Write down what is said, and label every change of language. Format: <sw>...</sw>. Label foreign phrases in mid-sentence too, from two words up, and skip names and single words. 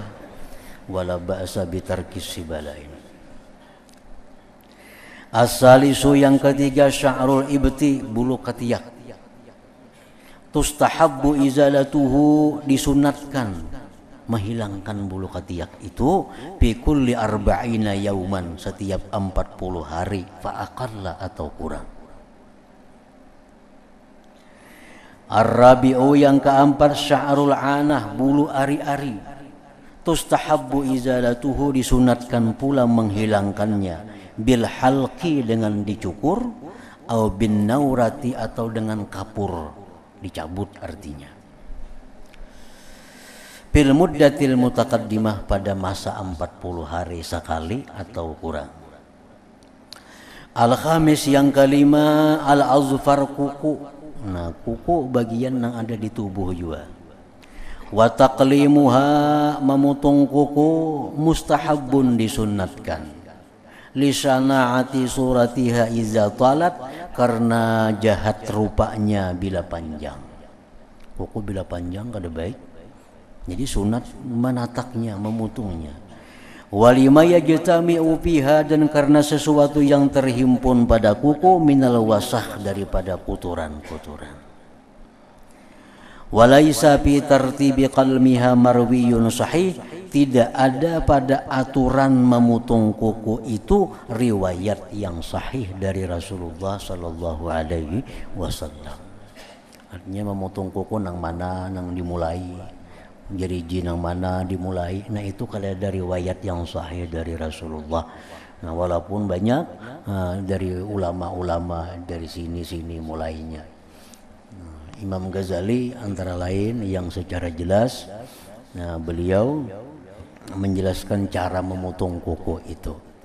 <ar>ولا بأس بترك السبالين.</ar> <id>As-salisu yang ketiga</id> <ar>شعر الإبط,</ar> <id>bulu ketiak.</id> <ar>تستحب إزالته,</ar> <id>disunatkan menghilangkan bulu ketiak itu</id> <ar>في كل أربعين يوما,</ar> <id>setiap 40 hari</id> <ar>فأقل</ar> <id>atau kurang. Ar-rabi'u yang keempat</id> <ar>شعر العانة,</ar> <id>bulu ari-ari.</id> <ar>تستحب إزالته,</ar> <id>disunatkan pula menghilangkannya</id> <ar>بالحلق,</ar> <id>dengan dicukur, atau</id> <ar>بالنورة,</ar> <id>atau dengan kapur, dicabut artinya.</id> <ar>بالمدة المتقدمة,</ar> <id>pada masa 40 hari sekali atau kurang. Al-khamis yang kelima al-azfar, kuku. Nah, kuku bagian yang ada di tubuh juga.</id> <ar>وتقليمها,</ar> <id>memotong kuku, mustahabun, disunnatkan.</id> <ar>لشناعة صورتها إذا طالت,</ar> <id>karena jahat rupanya bila panjang.</id> <bjn>Kuku bila panjang kada baik, jadi sunat menataknya, memotongnya.</bjn> <ar>ولما يجتمع فيها,</ar> <id>dan karena sesuatu yang terhimpun pada kuku</id> <ar>من الوسخ,</ar> <id>daripada kotoran-kotoran.</id> <ar>وليس في ترتيب قلمها مروي صحيح,</ar> <id>tidak ada pada aturan memotong kuku itu riwayat yang sahih dari Rasulullah</id> <ar>صلى الله عليه وسلم.</ar> <bjn>Artinya memotong kuku nang mana nang dimulai, jeriji nang mana dimulai.</bjn> <id>Nah itu kalau ada riwayat yang sahih dari Rasulullah. Nah walaupun banyak dari ulama-ulama dari sini-sini mulainya. Imam Ghazali antara lain yang secara jelas, nah, beliau menjelaskan cara memotong kuku itu.</id>